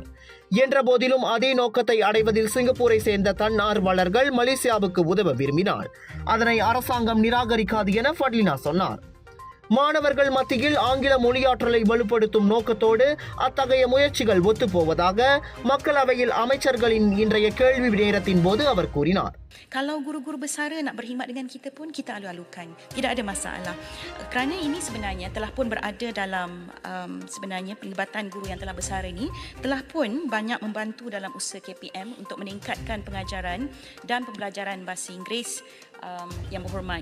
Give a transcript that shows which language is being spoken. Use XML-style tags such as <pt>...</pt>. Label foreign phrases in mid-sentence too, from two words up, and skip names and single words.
<ta>என்ற போதிலும் அதே நோக்கத்தை அடைவதில் சிங்கப்பூரை சேர்ந்த தன்னார்வலர்கள் மலேசியாவுக்கு உதவ விரும்பினார். அதனை அரசாங்கம் நிராகரிக்காது என ஃபட்லினா சொன்னார். மாணவர்கள் மத்தியில் ஆங்கில மொழியாற்றலை வலுப்படுத்தும் நோக்கத்தோடு அத்தகைய முயற்சிகள் ஒத்துப்போவதாக மக்களவையில் அமைச்சர்களின் இன்றைய கேள்வி நேரத்தின் போது அவர் கூறினார்.</ta> <ms>Kalau guru-guru besara nak berkhidmat dengan kita pun kita alu-alukan. Tidak ada masalah. Kerana ini sebenarnya telah pun berada dalam sebenarnya pelibatan guru yang telah besar ini telah pun banyak membantu dalam usaha KPM untuk meningkatkan pengajaran dan pembelajaran bahasa Inggeris yang berhormat.</ms>